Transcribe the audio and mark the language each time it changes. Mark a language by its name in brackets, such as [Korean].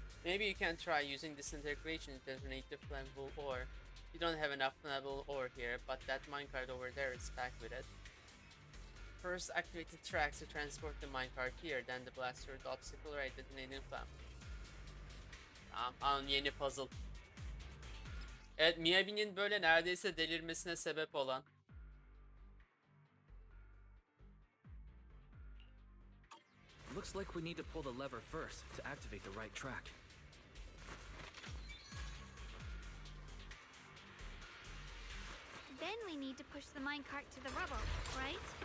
[English] Maybe you can try using disintegration to detonate the flammable ore. You don't have enough flammable ore here, but that minecart over there is packed with it. First, activate the tracks to transport the minecart here, then the blaster with obstacle right detonating flame. [Turkish] Yeni puzzle. Evet, Miyabi'nin böyle neredeyse delirmesine sebep olan. [English] Looks like we need to pull the lever first to activate the right track. Then we need to push the minecart to the rubble, right?